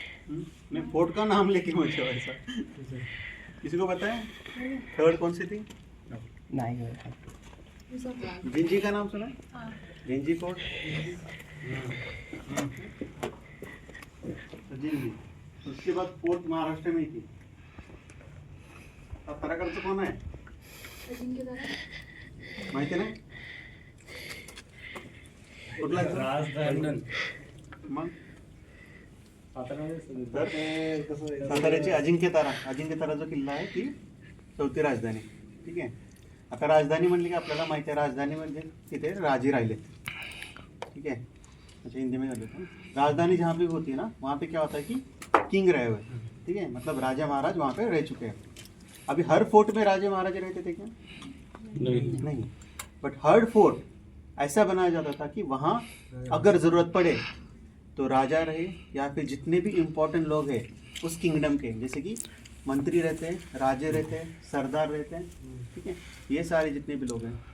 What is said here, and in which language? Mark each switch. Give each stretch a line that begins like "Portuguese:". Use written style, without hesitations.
Hindi: नहीं, फोर्ट का नाम लेके मुझे वैसा किसी को पता है? थर्ड कौन सी थी? जिंजी का नाम सुना है? जिंजी फोर्ट। जिंजी, उसके बाद फोर्ट महाराष्ट्र में ही थी।
Marathi: साताराकडचं कोण आहे माहिती नाही? कुठला मग साताऱ्याची अजिंक्यतारा जो किल्ला आहे ती चौथी राजधानी, ठीक आहे। आता राजधानी म्हणली की आपल्याला माहिती आहे राजधानी म्हणजे तिथे राजे राहिले,
Hindi: ठीक है। अच्छा हिंदी में कर लेते हैं। राजधानी जहाँ पे होती है ना वहाँ पे क्या होता है कि किंग रहे हुए, ठीक है, मतलब राजा महाराज वहाँ पे रह चुके हैं। अभी हर फोर्ट में राजा महाराज रहते थे क्या? नहीं। बट हर फोर्ट ऐसा बनाया जाता था कि वहाँ अगर ज़रूरत पड़े तो राजा रहे या फिर जितने भी इम्पोर्टेंट लोग हैं उस किंगडम के, जैसे कि मंत्री रहते हैं, राजे रहते हैं, सरदार रहते हैं, ठीक है, ये सारे जितने भी लोग हैं।